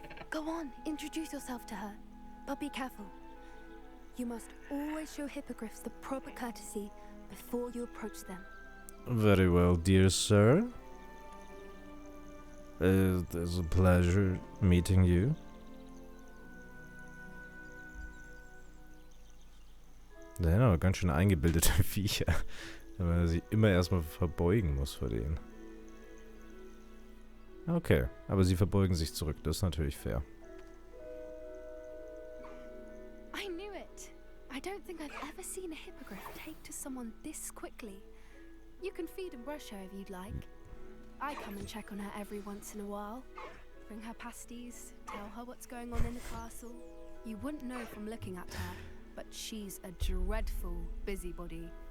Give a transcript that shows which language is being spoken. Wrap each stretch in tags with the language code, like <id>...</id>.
<en>Go on, introduce yourself to her. But be careful. You must always show hippogriffs the proper courtesy before you approach them. Very well, dear sir. It's a pleasure meeting you.</en> <de>Das sind aber ganz schön eingebildete Viecher, wenn man sich immer erstmal verbeugen muss vor denen. Okay, aber sie verbeugen sich zurück, das ist natürlich fair.</de> <en>I knew it. I don't think I've ever seen a hippogriff take to someone this quickly. You can feed and brush her if you'd like. I come and check on her every once in a while. Bring her pasties, tell her what's going on in the castle. You wouldn't know from looking at her, but she's a dreadful busybody.</en>